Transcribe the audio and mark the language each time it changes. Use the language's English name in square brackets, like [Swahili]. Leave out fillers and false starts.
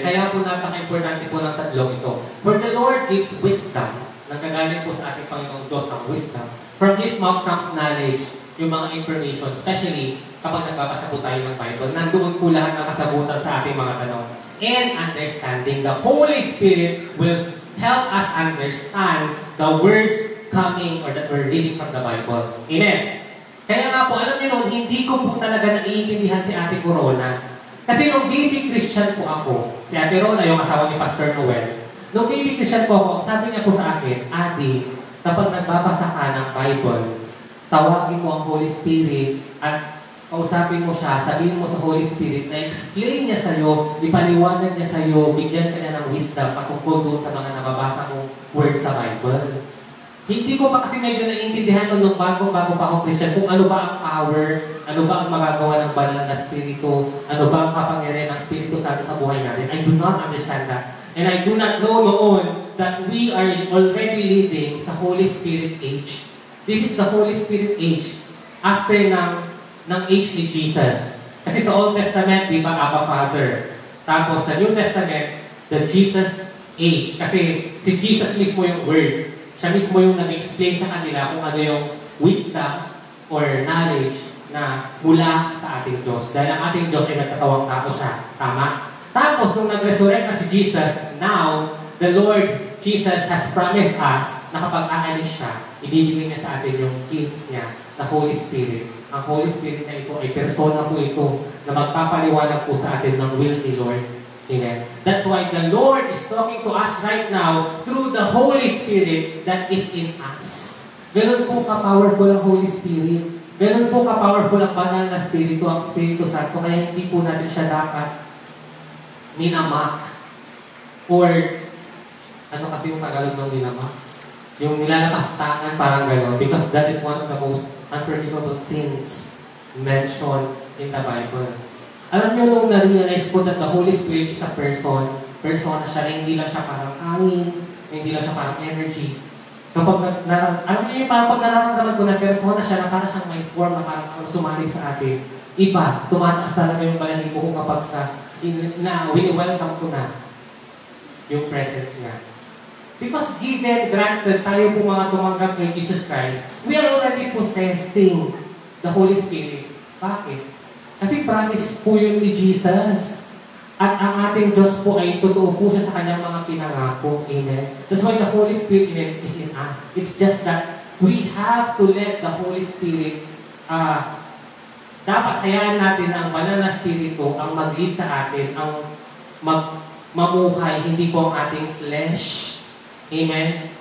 [Filipino] Kaya po napaka-importante po ng tatlong ito. [English] For the Lord gives wisdom. [Filipino] Nagkagaling po sa ating Panginoong Diyos ang wisdom. [English] From His mouth comes knowledge, [Filipino] yung mga information, especially kapag nagbabasa po tayo ng Bible. Nandoon po lahat ng kasagutan sa ating mga tanong. [English] And understanding. The Holy Spirit will help us understand the words coming or that we're reading from the Bible. [Filipino] Amen. Kaya nga po, alam niyo noon, hindi ko po talaga naiintindihan si Ate Corona. Kasi nung baby Christian po ako, si Ate Rona, yung asawa ni Pastor Noel, nung baby Christian po ako, sabi niya po sa akin, Adi, kapag nagbabasa ka ng Bible, tawagin mo ang Holy Spirit at kausapin mo siya, sabihin mo sa Holy Spirit na explain niya sa'yo, ipaliwanag niya sa'yo, bigyan ka niya ng wisdom patungkol doon sa mga nababasa mong words sa Bible. Hindi ko pa kasi medyo naiintindihan nung bago pa akong Christian kung ano ba ang power, ano ba ang magagawa ng banal na Espiritu, ano ba ang kapangyarihan ng Espiritu Santo sa buhay natin. [English] I do not understand that. And I do not know [Filipino] noon [English] that we are already living sa Holy Spirit age. This is the Holy Spirit age after ng age ni Jesus. [Filipino] Kasi sa Old Testament, di ba, Abba Father. Tapos sa New Testament, the Jesus age. Kasi si Jesus mismo yung Word. Siya mismo yung nag-explain sa kanila kung ano yung wisdom or knowledge na mula sa ating Diyos. Dahil ang ating Diyos ay nagkatawang tao siya. Tama? Tapos, nung nag-resurrect na si Jesus, [English] now, the Lord Jesus has promised us [Filipino] na kapag aalis siya, ibibigay niya sa atin yung gift niya, the Holy Spirit. Ang Holy Spirit na ito ay persona po ito na magpapaliwanag po sa atin ng will ni Lord. Amen. [English] That's why the Lord is talking to us right now through the Holy Spirit that is in us. [Filipino] Ganun po ka-powerful ang Holy Spirit. Ganun po ka-powerful ang banal na Espiritu, ang Espiritu Santo. Kaya hindi po natin siya dapat minamak. Or, ano kasi yung Tagalog ng minamak? Yung nilalapastangan, parang gano'n. [English] Because that is one of the most unforgivable sins mentioned in the Bible. [Filipino] Alam niyo nung na-realize po [English] that the Holy Spirit is a persona [Filipino] siya na hindi lang siya parang hangin, hindi lang siya parang energy. Kapag alam niyo yung parang pag nararamdaman ko na persona siya na parang siyang may form na parang sumalig sa atin, iba, tumataas talaga yung balahibo ko kapag wini-welcome ko na yung presence niya. [English] Because given, granted, [Filipino] tayo po mga tumanggap kay [English] Jesus Christ, we are already possessing the Holy Spirit. [Filipino] Bakit? Kasi promise po yun ni Jesus. At ang ating Diyos po ay totoo po siya sa kanyang mga pinangako. Amen? [English] That's why the Holy Spirit is in us. It's just that we have to let the Holy Spirit, [Filipino] dapat hayaan natin ang banal na Espiritu ang mag-lead sa atin, ang mamuhay, hindi po ang ating flesh. Amen?